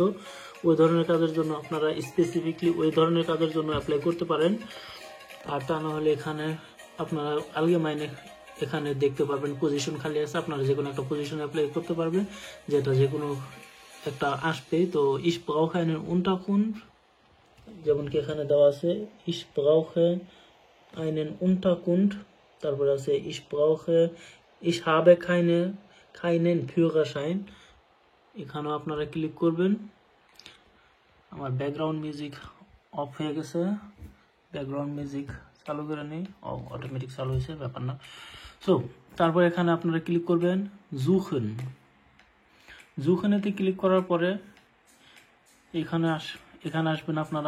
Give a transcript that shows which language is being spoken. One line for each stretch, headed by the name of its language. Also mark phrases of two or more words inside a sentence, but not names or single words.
Bangla: ওই ধরনের কাজের জন্য আপনারা স্পেসিফিকলি ওই ধরনের কাজের জন্য অ্যাপ্লাই করতে পারেন। আর তা না হলে এখানে আপনারা আলগেমাইনে এখানে দেখতে পারবেন পজিশন খালি আছে, আপনারা যে কোনো একটা পজিশন অ্যাপ্লাই করতে পারবেন, যেটা যে কোনো একটা আসবে।
German: তো ich brauche einen Unterkunft,
Bangla: যেমন কি এখানে দেওয়া আছে
German: ich brauche einen Unterkunft,
Bangla: তারপরে আছে
German: ich habe keinen Führerschein।
Bangla: এখানেও আপনারা ক্লিক করবেন। আমার ব্যাকগ্রাউন্ড মিউজিক অফ হয়ে গেছে, ব্যাকগ্রাউন্ড মিউজিক চালু করে নেই, অটোমেটিক চালু হয়েছে, ব্যাপার না। সো তারপর এখানে আপনারা ক্লিক করবেন জুখেনেতে ক্লিক করার পরে এখানে আসবেন আপনারা।